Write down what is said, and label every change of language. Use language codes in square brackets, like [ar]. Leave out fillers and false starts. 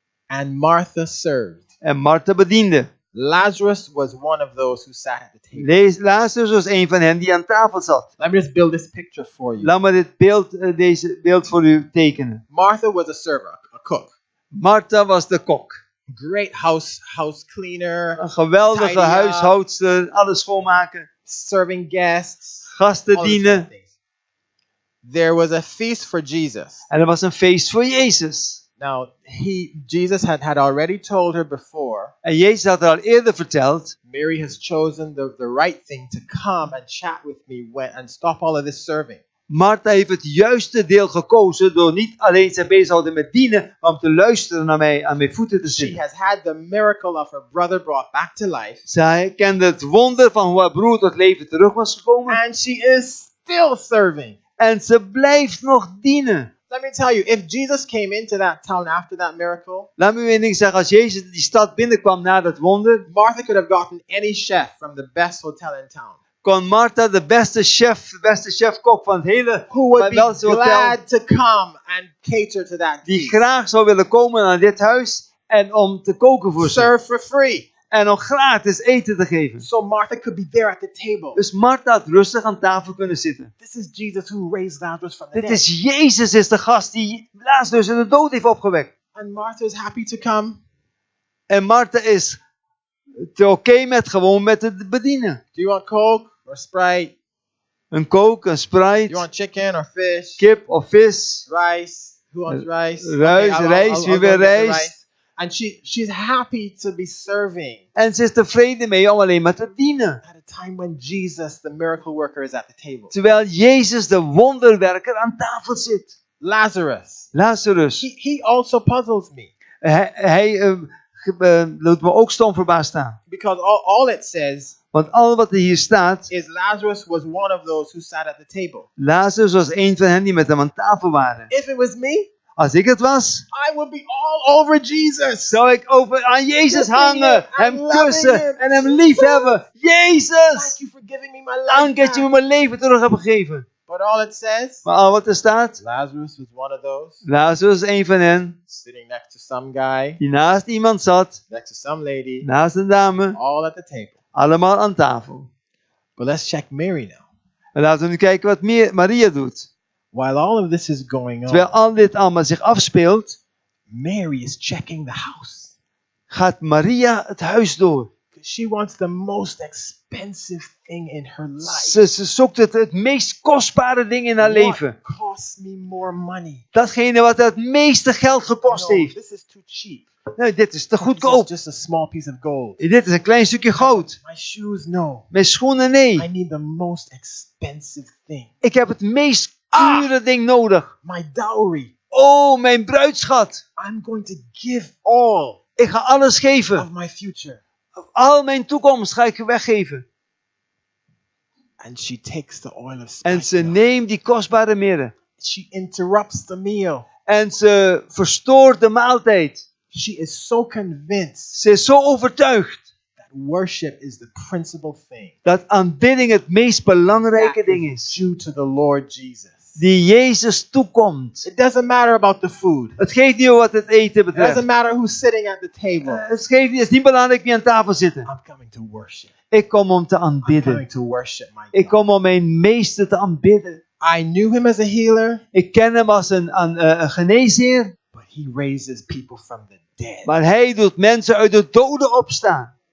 [en] and Martha served. [nl] En Martha bediende. [en] Lazarus was one of those who sat at the table. [nl] Lazarus was een van hen die aan tafel zat. [en] Let me just build this picture for you. [nl] Laat me deze beeld voor u tekenen. [en] Martha was a server, a cook. [nl] Martha was de kok. [en] Great house cleaner, [nl] Een geweldige [en] Tidy up. [nl] huishoudster. Alles schoonmaken. [en] serving guests, [nl] Gasten [en] all these [nl] dienen. [en] kind of things. There was a feast for Jesus. [nl] En er was een feest voor Jezus. [en] Now, Jesus had already told her before, [nl] En Jezus had haar al eerder verteld. [en] Mary has chosen the right thing to come and chat with me and stop all of this serving. [nl] Martha heeft het juiste deel gekozen door niet alleen zich bezig te houden met dienen, maar om te luisteren naar mij, aan mijn voeten te [en] She [nl] zitten. [en] has had the miracle of her brother brought back to life, [nl] Zij kende het wonder van hoe haar broer tot leven terug was gekomen. [en] and she is still serving. [nl] En ze blijft nog dienen. [en] Let me tell you, if Jesus came into that town after that miracle, [nl] Laat me één ding zeggen. Als Jezus die stad binnenkwam na dat wonder, [en] Martha could have gotten any chef from the best hotel in town [nl] kon Martha de beste chef-kok van het hele [en] who would be [nl] Belgische hotel, [en] glad to come and cater to that [nl] die [en] feast. [nl] graag zou willen komen naar dit huis en om te koken voor ze. [en] Serve for free. [nl] En om gratis eten te geven. [en] So Martha could be there at the table. [nl] Dus Martha had rustig aan tafel kunnen zitten. [en] This is Jesus who raised Lazarus from the [nl] Dit [en] dead. [nl] is Jezus, is de gast die Lazarus in de dood heeft opgewekt. [en] And Martha is happy to come. [nl] En Martha is oké met gewoon met het bedienen. [en] Do you want Coke or Sprite? [nl] Een Coke, een [en] Do you [nl] Sprite, [en] want chicken or fish? [nl] kip of vis. [en] Rice? Who wants rice? [nl] Rijst, rijst, wie wil [en] go get the [nl] rijst? [en] And she's happy to be serving [nl] En ze is tevreden mee om alleen maar te dienen. [en] at a time when Jesus, the miracle worker, is at the table. [nl] Terwijl Jezus, de wonderwerker, aan tafel zit. [en] Lazarus. [nl] Lazarus. [en] He also puzzles me [nl] Hij doet me ook stom verbaasd staan. [en] because all it says [nl] Want al wat er hier staat, [en] is Lazarus was one of those who sat at the table. [nl] Lazarus was een van hen die met hem aan tafel waren. [en] If it was me, [nl] Als ik het was, [en] I would be all over Jesus. [nl] zou ik aan Jezus [en] Kissing [nl] hangen, [en] him, [nl] hem [en] loving [nl] kussen [en] him. [nl] en hem lief hebben. [en] Thank [nl] Jezus! [en] you for giving me my life [nl] Dank dat je me [en] back. [nl] mijn leven terug hebt gegeven. [en] But all it says, [nl] Maar al wat er staat, [en] Lazarus was one of those [nl] Lazarus is een van hen [en] sitting next to some guy, [nl] die naast iemand zat, [en] next to some lady, [nl] naast een dame, [en] all at the table. [nl] allemaal aan tafel. [en] But let's check Mary now. [nl] En laten we nu kijken wat Maria doet. [en] While all of this is going [nl] Terwijl [en] on, [nl] al dit allemaal zich afspeelt, [en] Mary is checking the house. [nl] gaat Maria het huis door. [en] Because she wants the most expensive thing in her life. [nl] Ze zoekt het meest kostbare ding in haar leven. [en] What costs me more money? [nl] Datgene wat het meeste geld gekost [en] No, [nl] heeft. [en] this is too cheap. [nl] Nee, dit is te [en] This [nl] goedkoop. [en] is just a small piece of gold. [nl] Dit is een klein stukje goud. [en] My shoes, no. [nl] Mijn schoenen, nee. [en] I need the most expensive thing. [nl] Ik heb het meest dure ding nodig. [en] My dowry. [nl] Oh, mijn bruidschat. [en] I'm going to give all [nl] Ik ga alles geven. [en] of my future. [nl] Al mijn toekomst ga ik weggeven. [en] And she takes the oil of [nl] En ze [en] spikenard. [nl] neemt die kostbare mirre. [en] She interrupts the meal. [nl] En ze verstoort de maaltijd. [en] She is so convinced [nl] Ze is zo overtuigd [en] that worship is the principal thing [nl] dat aanbidding het meest belangrijke [en] that [nl] ding [en] is [nl] is. [en] due to the Lord Jesus. [nl] Die Jezus toekomt. [en] It doesn't matter about the food. [nl] Het geeft niet wat het eten [en] It [nl] betreft. [en] doesn't matter who's sitting at the table. [nl] Het is niet belangrijk wie aan tafel zitten. [en] I'm coming to worship. [nl] Ik kom om te [en] I'm [nl] aanbidden. [en] coming to worship my [nl] Ik [en] God. [nl] kom om mijn meester te aanbidden. [en] I knew him as a healer, [nl] Ik ken hem als een geneesheer. [en] but he raises people from the dead. [nl] Maar hij doet mensen uit de doden opstaan.